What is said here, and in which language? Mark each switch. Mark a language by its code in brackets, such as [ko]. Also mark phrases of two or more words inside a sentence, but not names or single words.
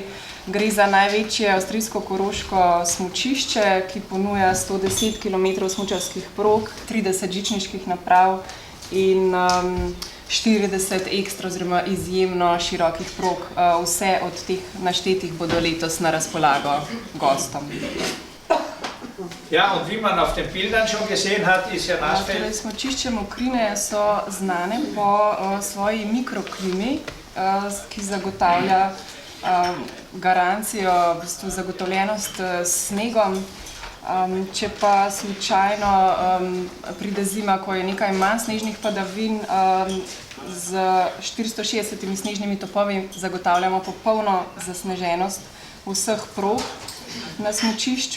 [sl] Gre za največje avstrijsko-koroško smučišče, ki ponuja 110 km smučarskih prog, 30 žičniških naprav in 40 ekstra oziroma izjemno širokih prog. Vse od teh naštetih bodo letos na razpolago gostom. [de] Ja, und wie man auf den Bildern schon gesehen hat, ist ja Nassfeld. [sl] Smučišče Mokrine so znane po svoji mikroklimi, ki zagotavlja garancijo, v bistvu zagotovljenost s snegom. Če pa slučajno pride zima, ko je nekaj manj snežnih padavin, z 460 snežnimi topovi zagotavljamo popolno zasneženost vseh prog na smučišču.